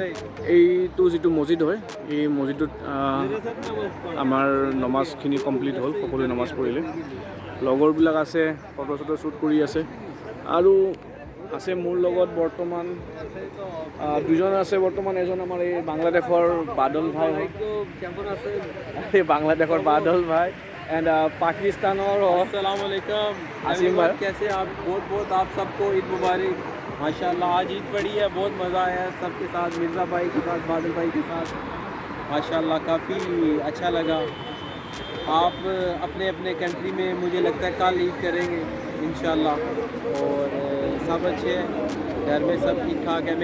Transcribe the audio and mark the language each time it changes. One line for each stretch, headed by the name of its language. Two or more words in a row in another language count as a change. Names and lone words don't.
Assamese: এইটো যিটো মছজিদ হয়, এই মছজিদটোত আমাৰ নমাজখিনি কমপ্লিট হ'ল, সকলোৱে নমাজ পঢ়িলে। লগৰবিলাক আছে, ফটো শ্বুট কৰি আছে আৰু আছে মোৰ লগত বৰ্তমান দুজন আছে বৰ্তমান। এজন আমাৰ এই বাংলাদেশৰ বাদল ভাই হয়, এই বাংলাদেশৰ বাদল ভাই
Hindi: एंड पाकिस्तान और
Arabic: السلام عليكم
Hindi: आसिम भाई, कैसे आप? बहुत आप सबको ईद मुबारक। माशाल्लाह आज ईद पड़ी है, बहुत मज़ा आया है सबके साथ, मिर्ज़ा भाई के साथ, बादल भाई के साथ। माशाल्लाह काफ़ी अच्छा लगा। आप अपने अपने कंट्री में मुझे लगता है कल ईद करेंगे इंशाल्लाह, और सब अच्छे हैं, घर में सब ठीक ठाक है।